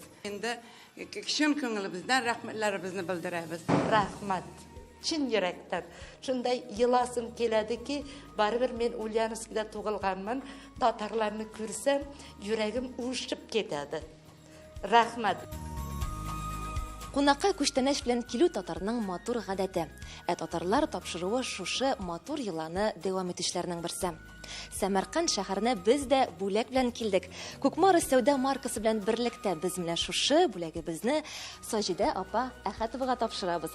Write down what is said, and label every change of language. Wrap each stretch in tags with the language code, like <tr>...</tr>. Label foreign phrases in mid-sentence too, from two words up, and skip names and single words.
<uz>Endi kishim ko'nglimizdan rahmatlarimizni bildiramiz. Rahmat. Chin yurakdan. Shunday yilasim keladiki, baribir men Ulyanovskida tug'ilganman. Tatarlarni ko'rsam, yuragim uvushib ketadi. Rahmat.</uz> <tt>Кунакка күчтәнәш белән килү татарның матур гадәте. Татарлар тапшыруы шушы матур йыланы дәвам итүчләрнең берсе. Сәмәрканд шәһәренә без дә бүләк белән килдек. Күкмары сәүдә маркасы белән берлектә без менә шушы бүләгебезне Саҗидә апа Әхәтовага тапшырабыз.</tt>